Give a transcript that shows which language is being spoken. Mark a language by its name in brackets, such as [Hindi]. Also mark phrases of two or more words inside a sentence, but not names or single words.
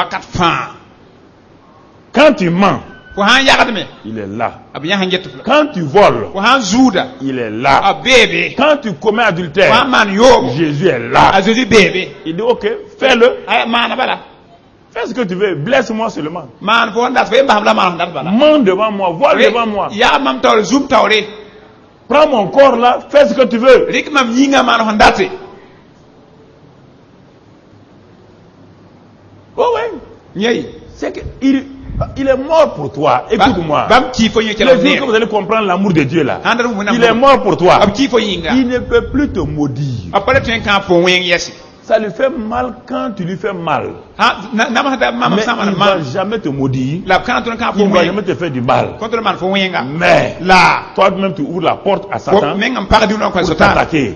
[French] Quand tu mens, il est là. Quand tu voles, il est là. Quand tu commets adultère, Jésus est là. Il dit ok, fais-le. Fais ce que tu veux, blesse-moi seulement. [Ewondo] Man fo ndat fe mbam la man ndat bala. [French] Monte devant moi, vole devant moi. [Ewondo] Ya mam taw zoom tawre. [French] Prends mon corps là, fais ce que tu veux. [Ewondo] Rik mam yinga man ndate. [French] Oh ouais. Nyei. C'est qu'il il est mort pour toi. Écoute-moi. [Ewondo] Bam ki fo [French] Le jour que vous allez comprendre l'amour de Dieu là, il est mort pour toi. Il ne peut plus te maudire. Ça lui fait mal quand tu lui fais mal. Mais il ne va jamais te maudire. Il ne va jamais te faire du mal. Mais toi-même tu ouvres la porte à Satan pour t'attaquer.